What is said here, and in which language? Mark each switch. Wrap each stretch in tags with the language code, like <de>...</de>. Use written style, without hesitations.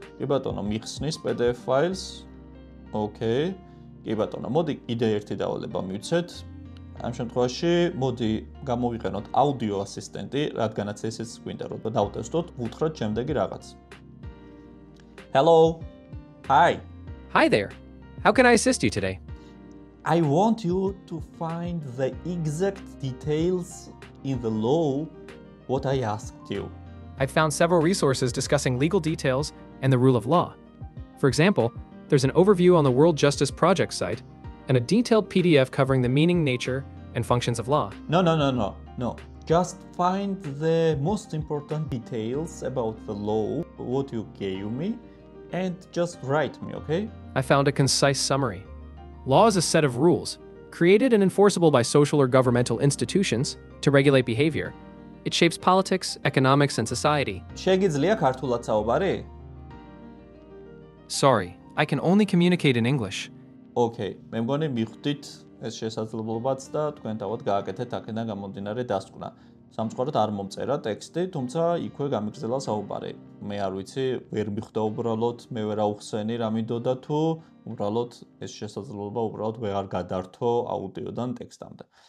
<ka>კი ბატონო, მიხსნის PDF ფაილს. ოკეი. კი ბატონო, მოდი კიდე ერთი დავალება მივცეთ. ამ შემთხვევაში მოდი გამოვიყენოთ აუდიო ასისტენტი, რადგანაც ესეც გვინდა რომ დავტესტოთ, ვუთხრათ შემდეგი რაღაც.</ka> <en>Hello. Hi. Hi there. How can I assist you today? I want you to find the exact details in the law what I asked you. I've found several resources discussing legal details and the rule of law. For example, there's an overview on the World Justice Project site and a detailed PDF covering the meaning, nature, and functions of law. No. Just find the most important details about the law, what you gave me, and just write me, okay? I found a concise summary. Law is a set of rules, created and enforceable by social or governmental institutions, to regulate behavior. It shapes politics, economics, and society.</en> <ka>შეგიძლია ქართულად საუბარი?</ka> <en>Sorry, I can only communicate in English.</en> <ka>Okay, მე მგონი მიხვდით ეს შესაძლებლობაც და თქვენ თავად გააკეთეთ აქედან გამომდინარე დასკვნა. სამწუხაროდ არ მომწერა ტექსტი, თუმცა იქვე გამიგრძელა საუბარი. მე არ ვიცი, ვერ მიხვდა უბრალოდ, მე ვერ აუხსენი რა მინდოდა თუ უბრალოდ ეს შესაძლებლობა უბრალოდ ვეღარ გადართო აუდიოდან ტექსტამდე.</ka>